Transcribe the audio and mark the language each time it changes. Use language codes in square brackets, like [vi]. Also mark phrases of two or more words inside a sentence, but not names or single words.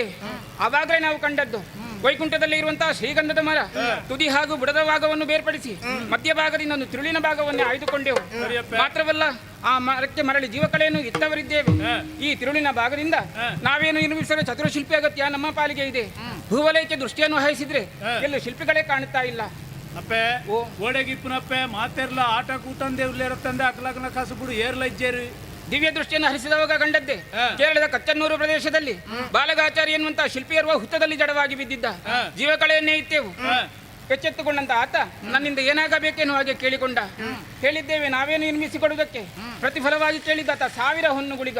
[kn] ಆವಾಗಲೇ ನಾವು ಕಂಡದ್ದು ವೈಕುಂಠದಲ್ಲಿ ಇರುವಂತಹ ಶ್ರೀಗಂಧದ ಮರ ತುದಿ ಹಾಗೂ ಬುಡದ ಭಾಗವನ್ನು ಬೇರ್ಪಡಿಸಿ ಮಧ್ಯಭಾಗದಿಂದ ಒಂದು ತಿರುಳಿನ ಭಾಗವನ್ನೇ ಆಯ್ದುಕೊಂಡೆವು. ಮಾತ್ರವಲ್ಲ, ಆ ಮರಕ್ಕೆ ಮರಳಿ ಜೀವಕಳೆಯನ್ನು ಇತ್ತವರಿದ್ದೇವೆ. ಈ ತಿರುಳಿನ ಭಾಗದಿಂದ ನಾವೇನು ನಿರ್ಮಿಸಲು ಚತುರಶಿಲ್ಪಿ ಅಗತ್ಯ ನಮ್ಮ ಪಾಲಿಗೆ ಇದೆ. ಭೂವಲಯಕ್ಕೆ ದೃಷ್ಟಿಯನ್ನು ಹಾಯಿಸಿದ್ರೆ ಎಲ್ಲೂ ಶಿಲ್ಪಿಗಳೇ ಕಾಣುತ್ತಾ ಇಲ್ಲ. [tcy] ಅಪ್ಪೆ ಓಡೆಗಿಪ್ಪನಪ್ಪೆ ಮಾತೆರ್ಲ ಆಟ ಕೂತಂದೆ ಉಲ್ಲೇರತ್ತಂದೆ ಅಕ್ಲಕ್ನ ಕಾಸು ಬಿಡು ಏರ್ಲ ಇಜ್ಜೇರಿ [kn] ದಿವ್ಯ ದೃಷ್ಟಿಯನ್ನು ಹರಿಸಿದವಾಗ ಕಂಡದ್ದೆ. ಕೇರಳದ ಕಚ್ಚನ್ನೂರು ಪ್ರದೇಶದಲ್ಲಿ ಬಾಲಗಾಚಾರಿ ಎನ್ನುವಂತಹ ಶಿಲ್ಪಿಯರುವ ಹುತ್ತದಲ್ಲಿ ಜಡವಾಗಿ ಬಿದ್ದಿದ್ದ ಜೀವಕಳೆಯನ್ನೇ ಇತ್ತೇವು. ಎಚ್ಚೆತ್ತುಕೊಂಡಂತ ಆತ ನನ್ನಿಂದ ಏನಾಗಬೇಕೆನ್ನುವ ಹಾಗೆ ಕೇಳಿಕೊಂಡ. ಹೇಳಿದ್ದೇವೆ ನಾವೇನು ನಿರ್ಮಿಸಿಕೊಡುವುದಕ್ಕೆ. ಪ್ರತಿಫಲವಾಗಿ ಕೇಳಿದ್ದಾತ 1000 ಹೊನ್ನುಗುಳಿಗ.